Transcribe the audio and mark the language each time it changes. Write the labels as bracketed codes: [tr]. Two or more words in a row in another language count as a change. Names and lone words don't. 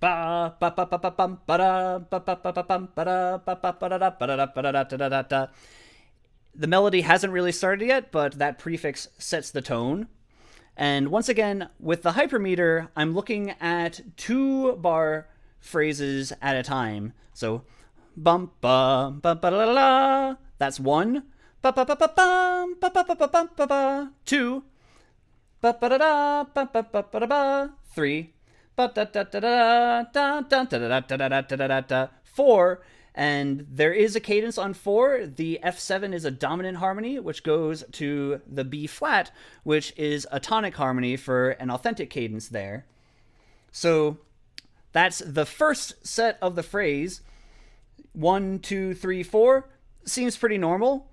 [en] The melody hasn't really started yet, but that prefix sets the tone. And once again, with the hypermeter, I'm looking at 2-bar phrases at a time. So, bum ba ba ba la la. That's 1. Ba ba ba ba bum ba ba ba ba bum ba ba. 2. Ba ba da da ba ba ba ba ba. 3. Ba da da da da da da da da da da da da. 4. And there is a cadence on 4. The F7 is a dominant harmony, which goes to the B flat, which is a tonic harmony for an authentic cadence there. So that's the first set of the phrase. 1, 2, 3, 4 seems pretty normal.